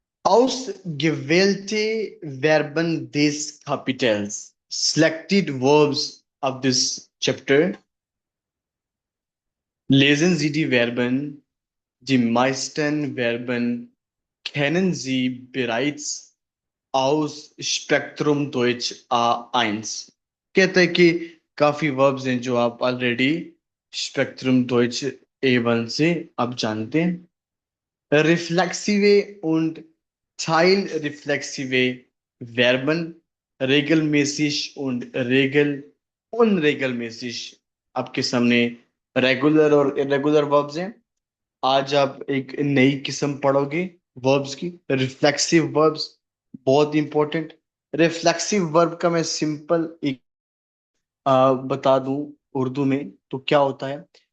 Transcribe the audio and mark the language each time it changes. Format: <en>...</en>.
<de>Ausgewählte Verben des Kapitels.</de> <en>Selected verbs of this chapter.</en> <de>Lesen Sie die Verben. Die meisten Verben kennen Sie bereits aus Spektrum Deutsch A1।</de> <hi>कहता है कि काफी verbs हैं जो आप already spectrum Deutsche A1 से आप जानते हैं। Reflexive und teilreflexive Verben, regelmäßig und unregelmäßig। आपके सामने रेगुलर और इरेगुलर वर्ब्स हैं। आज आप एक नई किस्म पढ़ोगे वर्ब्स की, रिफ्लेक्सिव वर्ब्स। बहुत इंपॉर्टेंट। रिफ्लेक्सिव वर्ब का मैं सिंपल एक बता दूं उर्दू में तो क्या होता है।</hi>